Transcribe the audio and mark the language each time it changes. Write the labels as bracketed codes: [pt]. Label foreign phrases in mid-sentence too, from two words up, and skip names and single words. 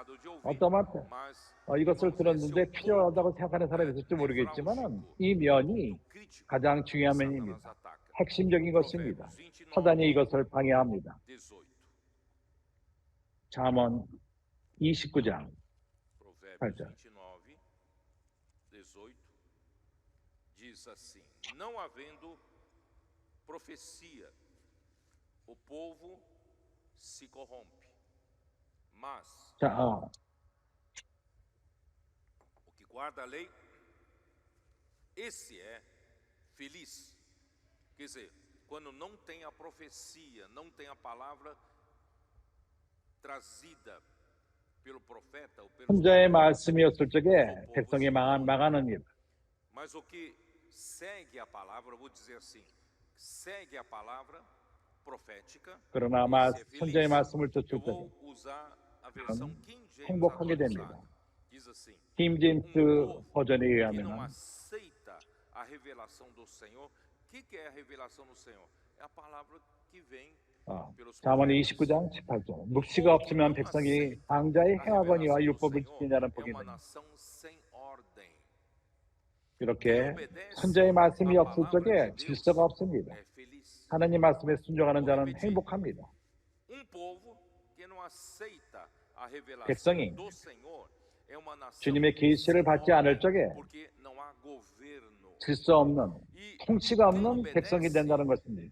[ko] 어떤 말씀 이것을 들었는데 필요하다고 생각하는 사람이 있을지 모르겠지만 이 면이 가장 중요한 면입니다. 핵심적인 것입니다. 사단이 이것을 방해합니다. 잠언 29장 8절 [pt] diz assim: não havendo profecia, o povo se corrompe, mas o que guarda a lei, esse é feliz. Quer dizer, quando não tem a profecia, não tem a palavra trazida pelo profeta ou pelo [ko] 선자의 말씀이었을 적에 백성이 망하는 일. [pt] Mas o que segue a palavra, vou dizer assim, segue a palavra profética. [ko] 그러나 선자의 말씀을 쫓을 때 행복하게 됩니다. 킹 제임스 버전에 의하면 [pt] não aceita a revelação do Senhor. O que é a revelação do Senhor? É a palavra que vem [ko] 잠언 29장 18절 묵시가 없으면 백성이 방자의 행하거니와 율법을 지키냐는 복이 있느니라. 이렇게 선자의 말씀이 없을 적에 질서가 없습니다. 하나님 말씀에 순종하는 자는 행복합니다. 백성이 주님의 계시를 받지 않을 적에 질서 없는 통치가 없는 백성이 된다는 것입니다.